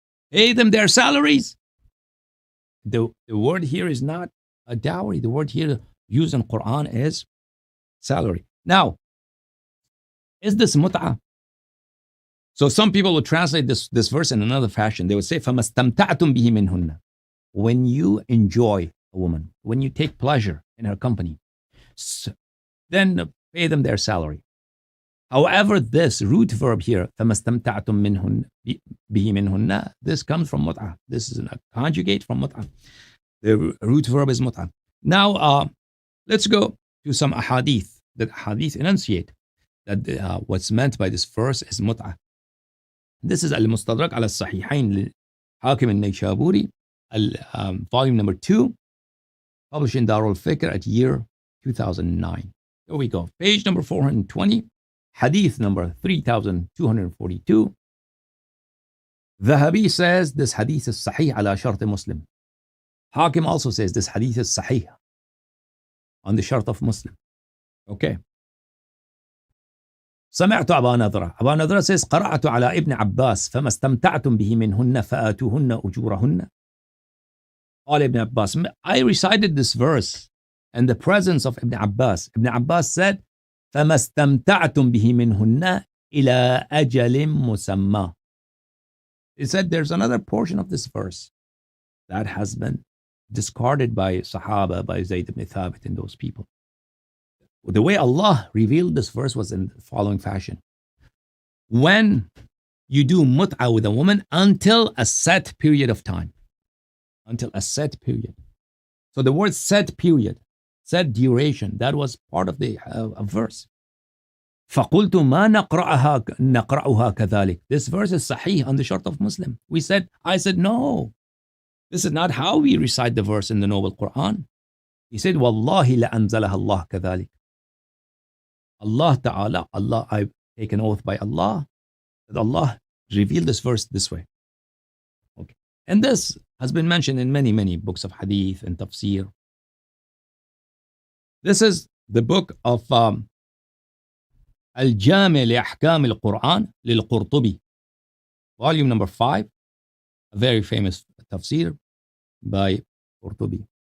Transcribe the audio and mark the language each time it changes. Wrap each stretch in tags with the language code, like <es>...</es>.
<en>Pay them their salaries. The word here is not a dowry. The word here used in Quran is salary. Now, is this mut'ah? So some people will translate this verse in another fashion. They would say,</en> <ar>فَمَا اسْتَمْتَعْتُمْ بِهِ مِنْهُنَّ.</ar> <en>When you enjoy a woman, when you take pleasure in her company, then pay them their salary. However, this root verb here,</en> <ar>فَمَا اسْتَمْتَعْتُمْ بِهِ مِنْهُنَّ,</ar> <en>this comes from mut'ah. This is a conjugate from mut'ah. The root verb is mut'ah. Now, let's go to some ahadith. That hadith enunciate that what's meant by this verse is mut'ah. This is Al-Mustadrak ala Sahihain Hakim al-Nayshaburi, volume number 2, published in Darul Fikr at year 2009. Here we go. Page number 420, hadith number 3242. Dhahabi says this hadith is sahih ala shart Muslim. Hakim also says this hadith is sahih on the shart of Muslim. Okay.</en> <ar>سمعت أبا نضرة. أبا نضرة</ar> <en>says</en> <ar>قرأت على ابن عباس فما استمتعتم به منهن فآتوهن أجورهن. قال ابن</ar> <en>Abbas, I recited this verse in the presence of Ibn Abbas. Ibn Abbas said</en> <ar>فما استمتعتم به منهن إلى أجل مسمى.</ar> <en>He said there's another portion of this verse that has been discarded by Sahaba, by Zayd ibn Thabit and those people. The way Allah revealed this verse was in the following fashion. When you do mut'ah with a woman until a set period of time. Until a set period. So the word set period, set duration, that was part of the verse.</en> <ar>فَقُلْتُ مَا نَقْرَأُهَا كَذَلِكَ.</ar> <en>This verse is sahih on the shart of Muslim. I said, no. This is not how we recite the verse in the Noble Quran. He said,</en> <ar>وَاللَّهِ لَأَنزَلَهَا اللَّهُ كَذَلِكَ.</ar> <en>Allah Ta'ala, I take an oath by Allah, that Allah revealed this verse this way. Okay. And this has been mentioned in many, many books of hadith and tafsir. This is the book of Al-Jami' li-Ahkam al-Quran lil-Qurtubi, volume number 5, a very famous tafsir by Qurtubi.</en>